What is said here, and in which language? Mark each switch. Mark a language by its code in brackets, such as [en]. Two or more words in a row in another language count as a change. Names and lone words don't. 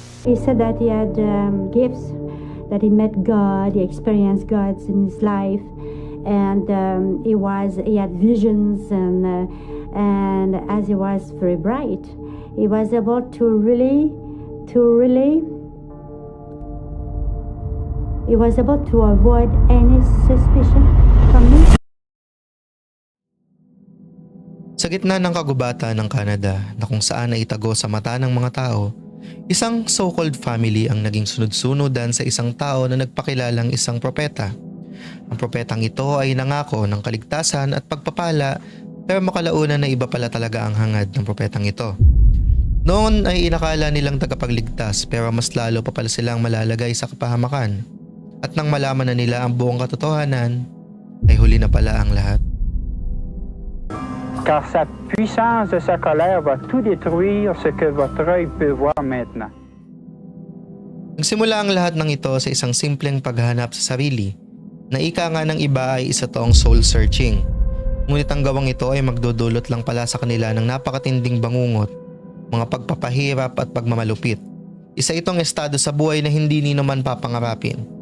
[en] he said that he had gifts, that he met God, he experienced God in his life, and he had visions, and as he was very bright, he was able to really he was able to avoid any suspicion from me. [tl] Sa gitna ng kagubatan ng Canada na kung saan naitago sa mata ng mga tao, isang [en] so-called family [tl] ang naging sunod-sunodan sa isang tao na nagpakilalang isang propeta. Ang propetang ito ay nangako ng kaligtasan at pagpapala, pero makalaunan na iba pala talaga ang hangad ng propetang ito. Noon ay inakala nilang tagapagligtas, pero mas lalo pa pala silang malalagay sa kapahamakan. At nang malaman na nila ang buong katotohanan, ay huli na pala ang lahat. [fr] Car sa puissance de sa colère va tout détruire ce que votre œil peut voir maintenant. [tl] Nagsimula ang lahat ng ito sa isang simpleng paghahanap sa sarili, na ika nga ng iba ay isa toong [en] soul searching. [tl] Ngunit ang gawang ito ay magdudulot lang pala sa kanila ng napakatinding bangungot, mga pagpapahirap at pagmamalupit. Isa itong estado sa buhay na hindi nino man papangarapin.